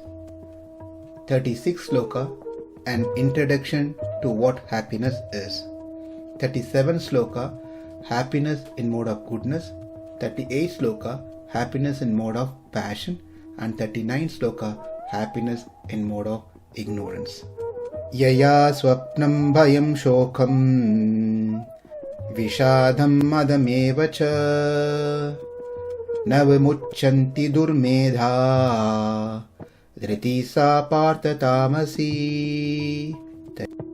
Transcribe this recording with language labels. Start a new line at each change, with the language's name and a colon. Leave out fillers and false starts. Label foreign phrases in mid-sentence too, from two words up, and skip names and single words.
English: 36 sloka, an introduction to what happiness is. 37 sloka, happiness in mode of goodness. 38 sloka, happiness in mode of passion. And 39 sloka, happiness in mode of ignorance.
Sanskrit: Yayā svapnaṁ bhayaṁ śokaṁ viṣādaṁ madameva ca na vimuñcati durmedhā dhṛtiḥ pārtha tāmasī.